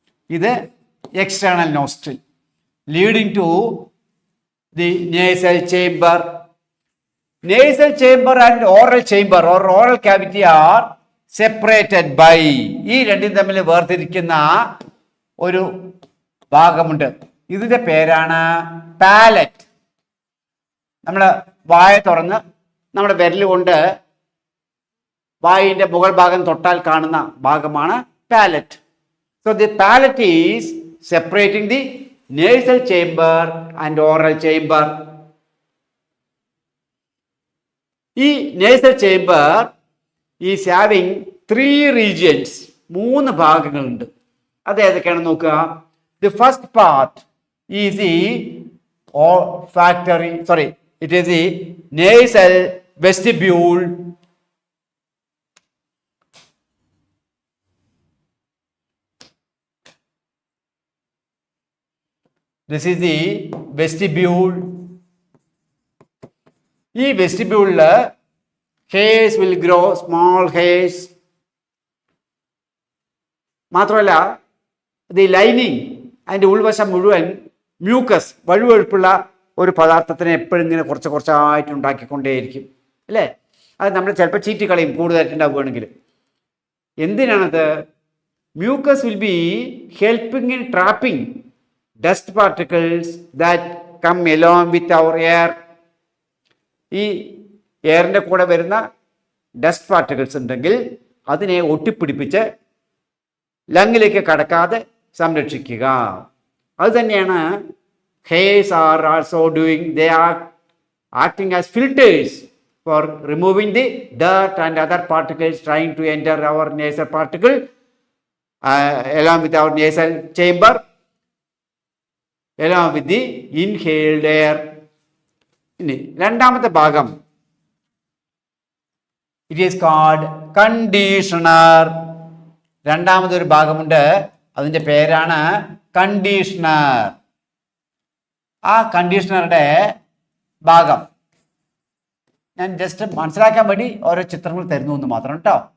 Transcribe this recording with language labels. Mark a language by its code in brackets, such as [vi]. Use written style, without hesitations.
[en] ഇത് external nostril leading to the nasal chamber. Nasal chamber and oral chamber or oral cavity are separated by, [ml] ഈ രണ്ടും തമ്മിൽ വേർതിരിക്കുന്ന ഒരു ഭാഗമുണ്ട്. ഇതിന്റെ പേരാണ് പാലറ്റ്. നമ്മൾ വായ തുറന്ന് നമ്മുടെ വിരൽ കൊണ്ട് വായിന്റെ മുകൾ ഭാഗം തൊട്ടാൽ കാണുന്ന ഭാഗമാണ് palette. [en] So the palate is separating the nasal chamber and oral chamber. [ml] ഈ [en] nasal chamber is having 3 regions, [ml] 3 ഭാഗങ്ങളുണ്ട്. അത് ഏതൊക്കെയാണെന്ന് നോക്കുക. [en] The first part is the olfactory, it is the nasal vestibule, this is the vestibule. [ml] ഈ വെസ്റ്റിബ്യൂളിൽ [en] hairs will grow, small hairs. [ml] മാത്രമല്ല [en] the lining [ml] അതിൻ്റെ ഉൾവശം മുഴുവൻ മ്യൂക്കസ്, വഴുവഴുപ്പുള്ള ഒരു പദാർത്ഥത്തിനെ എപ്പോഴും ഇങ്ങനെ കുറച്ച് കുറച്ചായിട്ട് ഉണ്ടാക്കിക്കൊണ്ടേയിരിക്കും അല്ലേ? അത് നമ്മൾ ചിലപ്പോൾ ചീറ്റി കളയും കൂടുതലായിട്ടുണ്ടാവുകയാണെങ്കിൽ. എന്തിനാണത്? [en] Mucus will be helping in trapping dust particles that come along with our air. [ml] ഈ എയറിൻ്റെ കൂടെ വരുന്ന ഡസ്റ്റ് പാർട്ടിക്കിൾസ് ഉണ്ടെങ്കിൽ അതിനെ ഒട്ടിപ്പിടിപ്പിച്ച് ലങ്ങിലേക്ക് കടക്കാതെ സംരക്ഷിക്കുക. അത് തന്നെയാണ് [en] hairs are also doing. They are acting as filters for removing the dirt and other particles trying to enter our nasal particle along with our nasal chamber, along with the inhaled air. [ml] ഇനി രണ്ടാമത്തെ ഭാഗം, [en] it is called conditioner. [ml] രണ്ടാമതൊരു ഭാഗമുണ്ട്, അതിൻ്റെ പേരാണ് conditioner. ആ കണ്ടീഷണറുടെ ഭാഗം ഞാൻ ജസ്റ്റ് മനസ്സിലാക്കാൻ വേണ്ടി ഓരോ ചിത്രങ്ങൾ തരുന്നു എന്ന് മാത്രം കേട്ടോ.